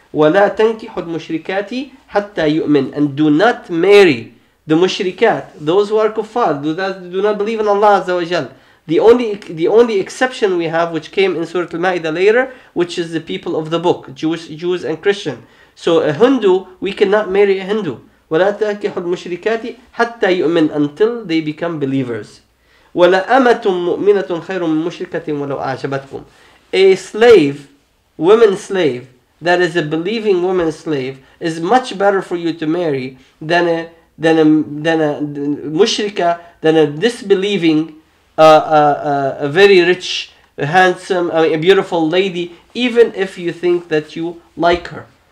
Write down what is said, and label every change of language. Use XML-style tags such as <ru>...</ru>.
<ar>وَلَا تَنْكِحُ الْمُشْرِكَاتِ حَتَّى يُؤْمِنْ.</ar> <en>And do not marry the mushrikat, those who are kuffar, do not believe in Allah Azza wa Jal. The only exception we have, which came in Surah Al-Ma'idah later, which is the people of the book, Jews and Christian. So a Hindu, we cannot marry a Hindu.</en> <ar>وَلَا تَنْكِحُ الْمُشْرِكَاتِ حَتَّى يُؤْمِنْ,</ar> <en>until they become believers.</en> <ar>وَلَا أَمَةٌ مُؤْمِنَةٌ خَيْرٌ مِّن مُشْرِكَةٍ وَلَوْ أَعْجَبَتْكُمْ.</ar> <en>A slave, woman slave, that is a believing woman slave, is much better for you to marry than a mushrika, than a disbelieving, a very rich, handsome, a beautiful lady, even if you think that you like her.</en>